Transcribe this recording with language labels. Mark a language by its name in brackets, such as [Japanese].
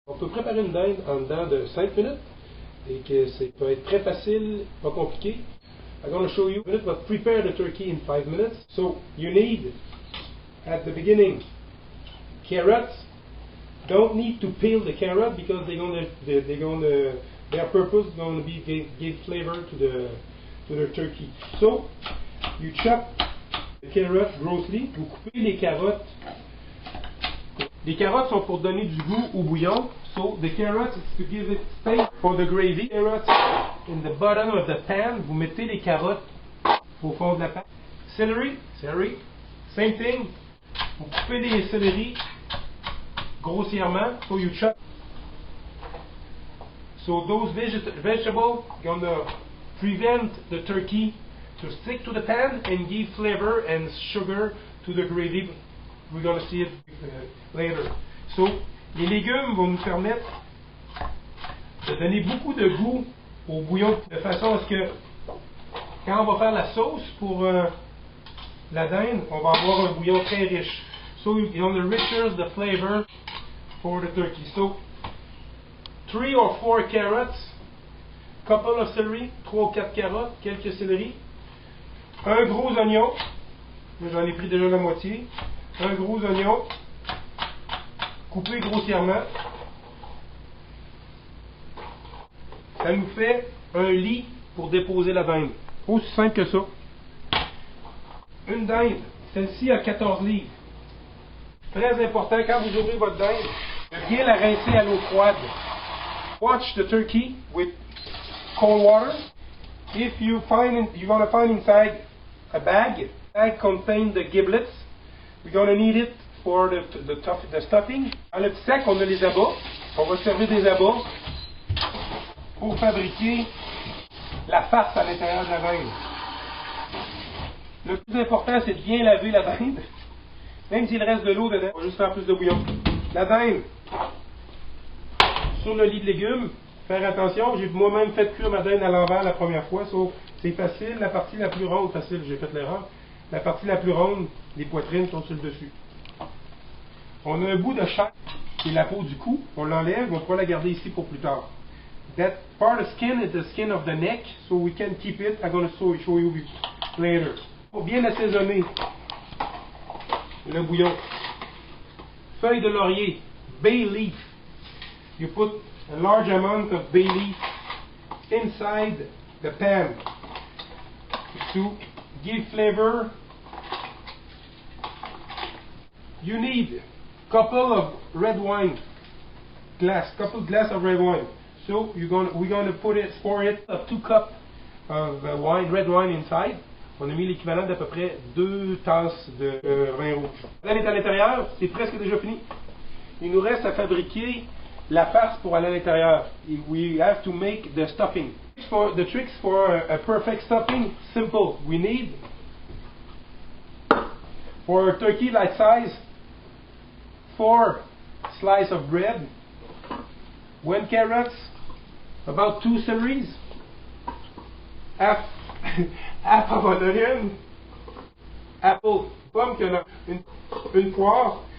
[French] On peut préparer une dinde en dedans de 5 minutes et que ça peut être très facile, pas compliqué. [English] I'm going to show you but prepare the turkey in 5 minutes. So you need, at the beginning, carrots. Don't need to peel the carrot because their purpose is going to be give flavor to the turkey. So you chop the carrot grossly. [French] Vous coupez les carottes. Les carottes sont pour donner du goût au bouillon. [English] So the carrots is to give it space for the gravy. Carrots in the bottom of the pan. [French] Vous mettez les carottes au fond de la pan. [English] Celery, same thing. [French] Vous coupez les céleri grossièrement. [English] So you chop. So those vegetables gonna prevent the turkey to stick to the pan and give flavor and sugar to the gravy. We're gonna see it later. [French] So les légumes vont nous permettre de donner beaucoup de goût au bouillon de façon à ce que quand on va faire la sauce pour la dinde, on va avoir un bouillon très riche. [English] So it enriches the flavor for the turkey. So 3 or 4 carrots, couple of celery, [French] 3 ou 4 carottes, quelques céleri, un gros oignon, j'en ai pris déjà la moitié, un gros oignon, coupé grossièrement. Ça nous fait un lit pour déposer la dinde. Aussi simple que ça. Une dinde, celle-ci a 14 livres. Très important, quand vous ouvrez votre dinde, de bien la rincer à l'eau froide. [English] Watch the turkey with cold water. If you you're going to find inside a bag. Bag contains the giblets. We're going to need it for the stuffing. [French] Dans le petit sac, on a les abats. On va servir des abats pour fabriquer la farce à l'intérieur de la dinde. Le plus important, c'est de bien laver la dinde. Même s'il reste de l'eau dedans, on va juste faire plus de bouillon. La dinde, sur le lit de légumes, faire attention, j'ai moi-même fait cuire ma dinde à l'envers la première fois, so, c'est facile, la partie la plus ronde, facile, j'ai fait l'erreur, la partie la plus ronde, les poitrines sont sur le dessus. On a un bout de chair, qui est la peau du cou, on l'enlève, on pourra la garder ici pour plus tard. [English] That part of skin is the skin of the neck, so we can keep it, I'm going to show you later. [French] Pour bien assaisonner le bouillon, feuille de laurier, bay leaf. [English] You put a large amount of bay leaf inside the pan to give flavor. You need a couple of red wine glass, couple glass of red wine. So we're going to pour it of 2 cups of wine, red wine inside. [French] On a mis l'équivalent d'à peu près 2 tasses de vin rouge. Elle est à l'intérieur, c'est presque déjà fini. Il nous reste à fabriquer la farce pour aller à l'intérieur. [English] We have to make the stuffing. The tricks for a perfect stuffing, simple. We need, for a turkey like size, 4 slices of bread, 1 carrot, about 2 celeries, half of an onion, apple, [French] pomme, une poire.